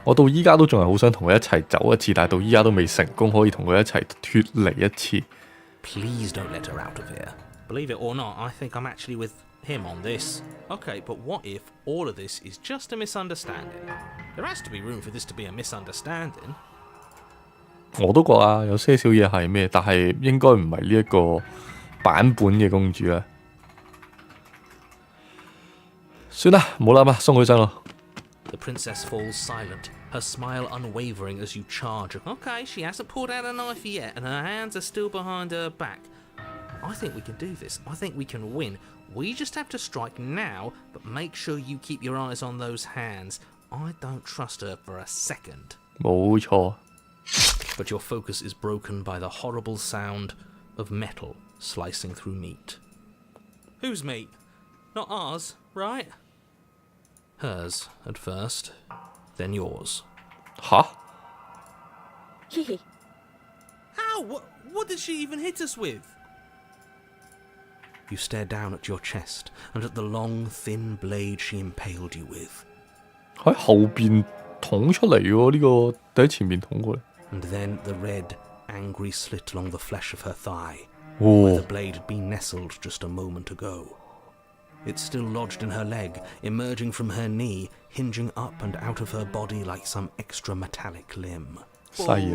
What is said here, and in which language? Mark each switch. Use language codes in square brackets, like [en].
[yue] 我到依家都仲係好想同佢一齊走一次，但係到依家都未成功可以同佢一齊脱離一次。 [en] Please don't let her out of here. Believe it or not, I think I'm actually with him on this. Okay, but what if all of this is just a misunderstanding? There has to be room for this to be a misunderstanding. [yue] 我都覺啊，有些少嘢係咩，但係應該唔係呢一個版本嘅公主啊。算啦，唔好諗啦，鬆佢身咯。 [en] The princess falls silent, her smile unwavering as you charge. Okay, she hasn't pulled out a knife yet, and her hands are still behind her back. I think we can do this. I think we can win. We just have to strike now, but make sure you keep your eyes on those hands. I don't trust her for a second. [yue] 冇錯。 [en] But your focus is broken by the horrible sound of metal slicing through meat. Whose meat? Not ours, right? Hers at first, then yours. [yue] 吓？ Hehe. Ow! [en] What did she even hit us with? You stare down at your chest and at the long, thin blade she impaled you with. [yue] 喺後邊捅出嚟喎，呢個喺前面捅過嚟。 [en] And then the red, angry slit along the flesh of her thigh, where the blade had been nestled just a moment ago. It's still lodged in her leg, emerging from her knee, hinging up and out of her body like some extra metallic limb. [yue] 犀利。